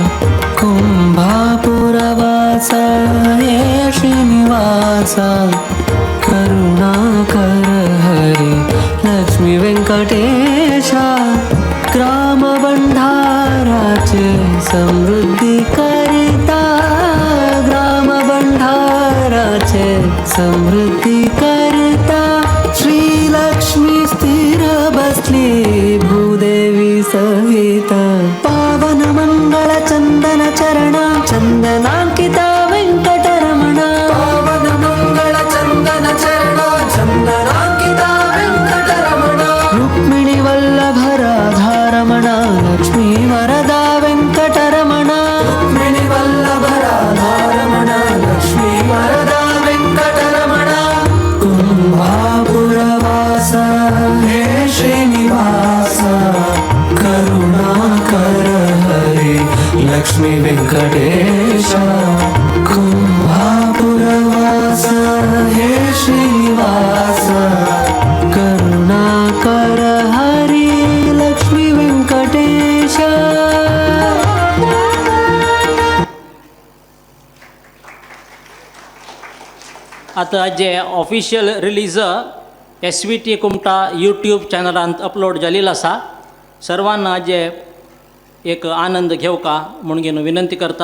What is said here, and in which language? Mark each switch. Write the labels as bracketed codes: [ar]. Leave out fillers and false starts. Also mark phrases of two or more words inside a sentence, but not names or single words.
[mr] कुंभापुरवासा हे श्रीनिवासा करुणाकर हरि लक्ष्मी वेंकटेशा ग्रामबंधाराचे समृद्धी करिता ग्रामबंधाराचे समृद्धी करता श्रीलक्ष्मी स्थिर बसली भूदेवी सहित पावन मंगल चंदन चरण चंदनांकिता वेंकटरमण पावन मंगल चंदन चरण चंदनांकिता वेंकटरमण रुक्मिणी वल्लभ राधारमण लक्ष्मी वरदा वेंकटरमण रुक्मिणी वल्लभ राधारमण लक्ष्मी वरदा वेंकटरमण कुंभापुरवासा हे श्रीनिवासा करुणाकर हरि लक्ष्मी वेंकटेशा कुंभापुरवासा हे श्रीनिवासा करुणाकर हरि लक्ष्मी वेंकटेशा. [kok] आता जे [en] official release [kok] SVT कुमटा यूट्यूब चॅनलांत अपलोड जाल्लेलो आसा. सर्वांना जे एक आनंद घेवका म्हणून विनंती करता.